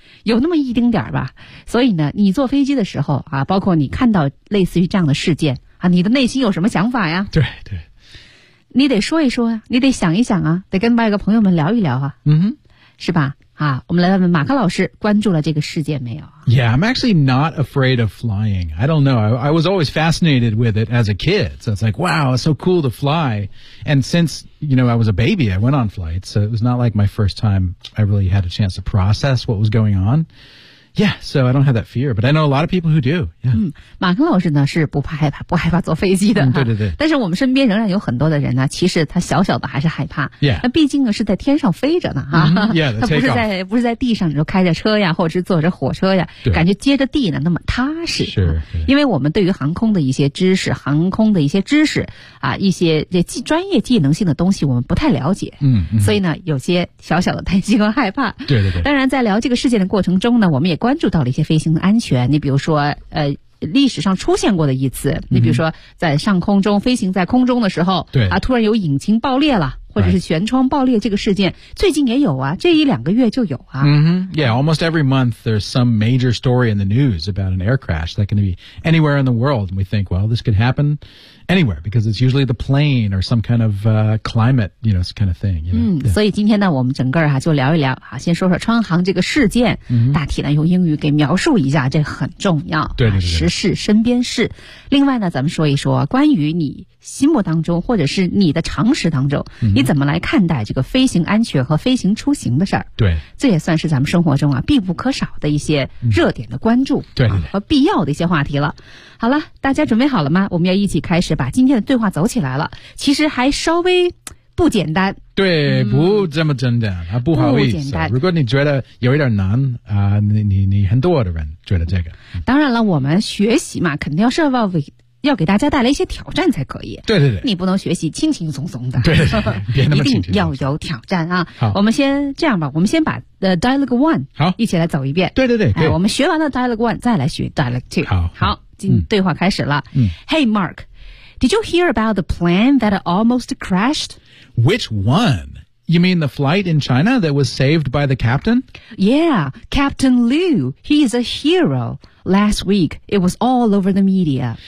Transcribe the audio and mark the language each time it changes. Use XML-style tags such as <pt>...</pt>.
<zh>有那么一丁点吧，所以呢，你坐飞机的时候啊，包括你看到类似于这样的事件啊，你的内心有什么想法呀？对对，你得说一说呀，你得想一想啊，得跟外国朋友们聊一聊啊，是吧？啊，我们来问问马克老师，关注了这个事件没有</zh> <en>？Yeah, I'm actually not afraid of flying. I don't know. I was always fascinated with it as a kid. So it's like, wow, it's so cool to fly. And since, you know, I was a baby, I went on flights. So it was not like my first time I really had a chance to process what was going on. Yeah, so I don't have that fear, but I know a lot of people who do. Yeah.</en> <zh>马克老师呢是不怕害怕，不害怕坐飞机的。对对对。但是我们身边仍然有很多的人呢，其实他小小的还是害怕。</zh> <en>Yeah.</en> <zh>那毕竟是在天上飞着呢，哈。</zh> <en>Yeah.</en> <zh>他不是在地上，你说开着车呀，或者是坐着火车呀，感觉接着地呢那么踏实。是。因为我们对于航空的一些知识，航空的一些知识啊，一些这专业技能性的东西，我们不太了解。所以呢，有些小小的担心和害怕。对对对。当然，在聊这个事件的过程中呢，我们也关注到了一些飞行的安全，你比如说历史上出现过的一次，你比如说在上空中飞行在空中的时候，对啊，突然有引擎爆裂了，或者是舷窗爆裂，这个事件最近也有啊，这一两个月就有啊。</zh> <en>Yeah, almost every month there's some major story in the news about an air crash that can be anywhere in the world, and we think, well, this could happen anywhere because it's usually the plane or some kind of climate, you know, this kind of thing. You know?</en> <zh>所以今天呢，我们整个啊就聊一聊啊，先说说川航这个事件，大体呢用英语给描述一下，这很重要。对对 对, 对、时事身边事。另外呢，咱们说一说关于你心目当中或者是你的常识当中。你怎么来看待这个飞行安全和飞行出行的事儿？对，这也算是咱们生活中啊必不可少的一些热点的关注、对对对和必要的一些话题了。好了，大家准备好了吗？我们要一起开始是把今天的对话走起来了，其实还稍微不简单。对，不这么简单，不好意思。如果你觉得有一点难啊，你很多的人觉得这个。当然了，我们学习嘛，肯定要设到为。要给大家带来一些挑战才可以。对对对，你不能学习轻轻松松的。对对对，别那么轻轻一定要有挑战啊。好，我们先这样吧，我们先把dialogue one 好一起来走一遍。对对对，哎，我们学完了 dialogue one 再来学 dialogue two。好好，进对话开始了。</zh> <en>Hey Mark, did you hear about the plane that almost crashed? Which one? You mean the flight in China that was saved by the captain? Yeah, Captain Liu, he is a heroLast week, it was all over the media.</en>